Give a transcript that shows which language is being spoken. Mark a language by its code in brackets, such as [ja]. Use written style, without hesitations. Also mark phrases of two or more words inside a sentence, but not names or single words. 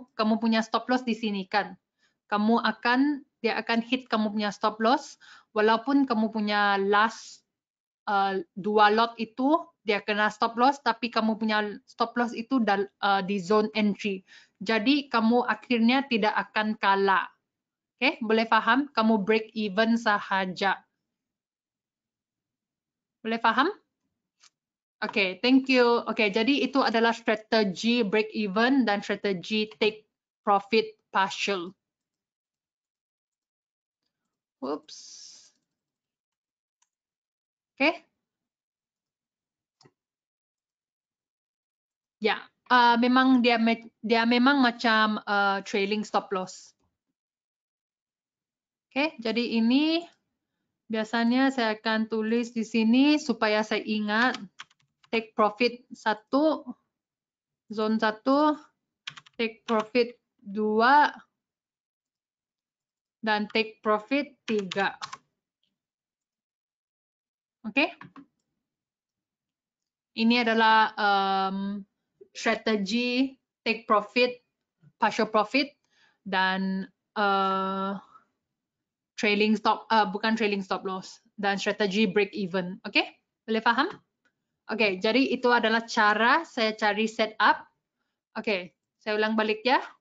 [ms] Kamu punya [en] stop loss [ms] di sini kan. Dia akan hit kamu punya [en] stop loss, [ms] walaupun kamu punya [en] last 2 lot [ms] itu dia kena [en] stop loss, [ms] tapi kamu punya [en] stop loss [ms] itu di [en] zone entry. [ms] Jadi kamu akhirnya tidak akan kalah. Oke, boleh paham? Kamu [en] break even [ms] sahaja. Boleh paham? Oke, [en] thank you. [ms] Oke, jadi itu adalah strategi [en] break even [ms] dan strategi [en] take profit partial. [ms] Oops. Oke. Ya, memang dia memang macam [en] trailing stop loss. [ms] Oke, jadi ini biasanya saya akan tulis di sini supaya saya ingat [en] take profit 1, zone 1, take profit 2, [ms] dan [en] take profit 3. [ms] Oke. Ini adalah strategi [en] take profit, partial profit, [ms] dan bukan [en] trailing stop loss, [ms] dan strategi [en] break even. [ms] Oke, boleh paham? Oke, jadi itu adalah cara saya cari setup. Oke, saya ulang balik ya.